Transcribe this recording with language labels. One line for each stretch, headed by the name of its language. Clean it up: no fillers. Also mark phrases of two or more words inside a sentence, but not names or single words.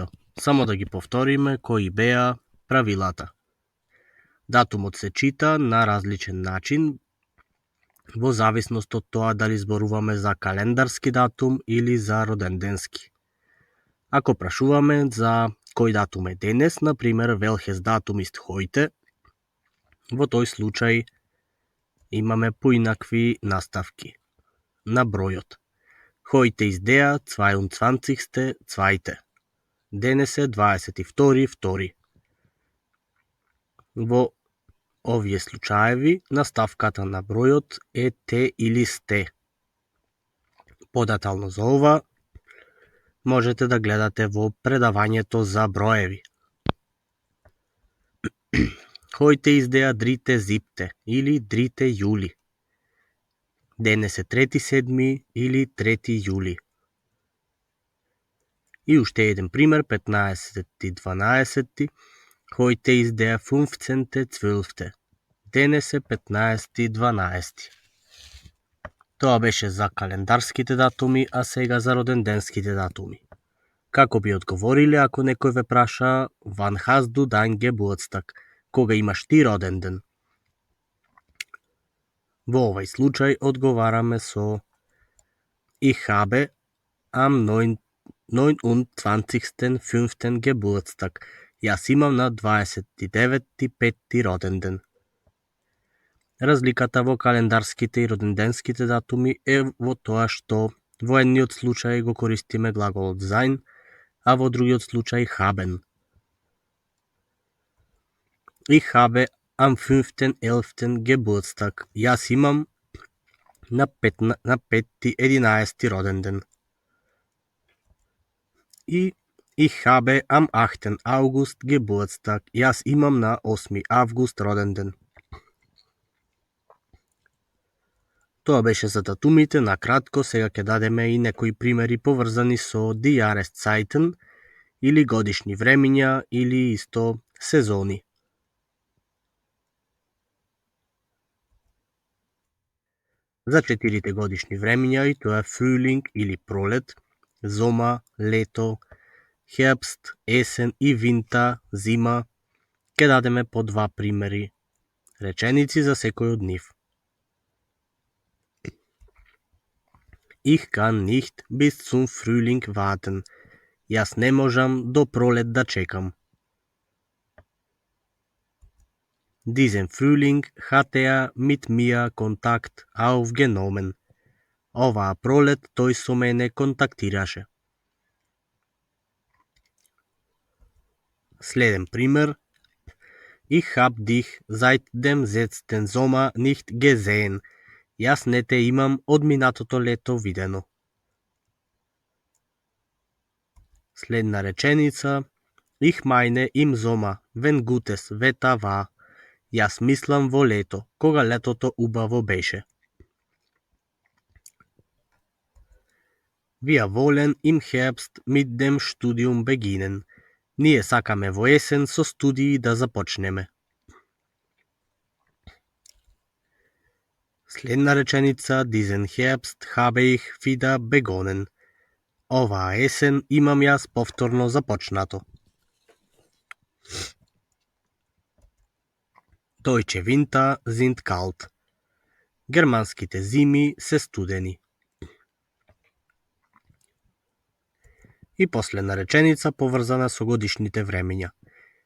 Macedonian: Само да ги повториме кои беа правилата. Датумот се чита на различен начин во зависност од тоа дали зборуваме за календарски датум или за роденденски. Ако прашуваме за кој датум е денес, например,
German: welches Datum ist heute,
Macedonian: во тој случај имаме поинакви наставки на бројот.
German: Heute ist der 22.2.
Macedonian: Денес е 22.2. Во овие случаеви наставката на бројот е те или сте. Подетално за ова можете да гледате во предавањето за броеви.
German: Heute ist der 3.7.
Macedonian: или 3. јули. Денес е 3.7. или 3. јули. И уште еден пример, 15.12.
German: Heute ist der 15.12.
Macedonian: Денес е 15.12. Тоа беше за календарските датуми, а сега за роденденските датуми. Како би одговориле ако некој ве праша
German: Wann hast du dein Geburtstag?
Macedonian: Кога имаш ти роден ден? Во овој случај одговараме со
German: Ich habe am 29.5. Geburtstag.
Macedonian: Јас имам на 29.5. роден ден. Разликата во календарските и роденденските датуми е во тоа што во едниот случај го користиме глаголот sein, а во другиот случај haben.
German: Ich habe am 5.11. Geburtstag.
Macedonian: Јас имам на 5.11. роден ден.
German: И Ich habe am 8. August Geburtstag.
Macedonian: Јас имам на 8. август роден ден. Тоа беше за датумите, на кратко, сега ќе дадеме и некои примери поврзани со
German: die Jahreszeiten
Macedonian: или годишни времиња или исто сезони. За 4 годишни времиња и тоа е Frühling или пролет, Zomer, лето, Herbst, есен и Winter, зима, ќе дадеме по 2 примери реченици за секој од нив.
German: Ich kann nicht bis zum Frühling warten.
Macedonian: Јас не можам до пролет да чекам.
German: Diesen Frühling hat mit mir Kontakt aufgenommen.
Macedonian: Оваа пролет тој со мене контактираше. Следен пример.
German: Ich hab dich seit dem letzten Sommer nicht gesehen.
Macedonian: Јас не те имам од минатото лето видено. Следна реченица.
German: Ich meine im Sommer, wenn gutes Wetter war.
Macedonian: Јас мислам во лето, кога летото убаво беше.
German: Wir wollen im Herbst mit dem Studium beginnen.
Macedonian: Ние сакаме во есен со студии да започнеме. Следна реченица.
German: Diesen Herbst habe ich wieder begonnen.
Macedonian: Оваа есен имам јас повторно започнато.
German: Deutsche Winter sind kalt.
Macedonian: Германските зими се студени. И последна реченица поврзана со годишните времења.